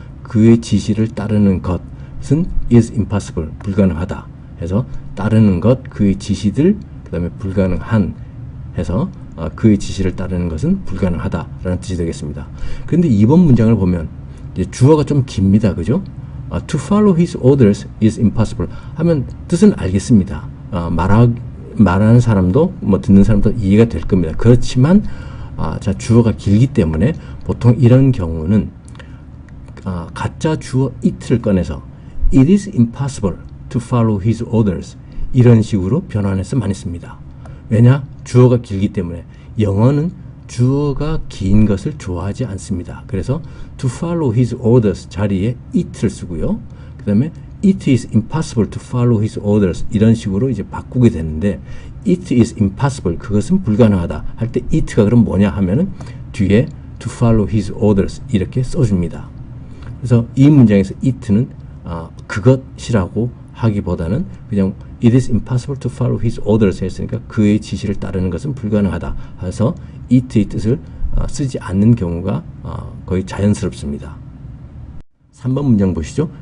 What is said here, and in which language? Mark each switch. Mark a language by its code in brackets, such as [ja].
[ko] 그의 지시를 따르는 것은 [en] is impossible, [ko] 불가능하다 해서 따르는 것, 그의 지시들, 그 다음에 불가능한 해서 그의 지시를 따르는 것은 불가능하다라는 뜻이 되겠습니다. 그런데 2번 문장을 보면 이제 주어가 좀 깁니다. 그죠? [en] To follow his orders is impossible [ko] 하면 뜻은 알겠습니다. 말하는 사람도 뭐 듣는 사람도 이해가 될 겁니다. 그렇지만 자, 주어가 길기 때문에 보통 이런 경우는 가짜 주어 it를 꺼내서 [en] it is impossible to follow his orders [ko] 이런 식으로 변환해서 많이 씁니다. 왜냐? 주어가 길기 때문에. 영어는 주어가 긴 것을 좋아하지 않습니다. 그래서 to follow his orders 자리에 it를 쓰고요. 그 다음에 [en] it is impossible to follow his orders [ko] 이런 식으로 이제 바꾸게 되는데 it is impossible 그것은 불가능하다 할 때 it가 그럼 뭐냐 하면은 뒤에 to follow his orders 이렇게 써줍니다. 그래서 이 문장에서 it는 그것이라고 하기보다는 그냥 [en] it is impossible to follow his orders [ko] 했으니까 그의 지시를 따르는 것은 불가능하다 해서 it의 뜻을 쓰지 않는 경우가 거의 자연스럽습니다. 3번 문장 보시죠.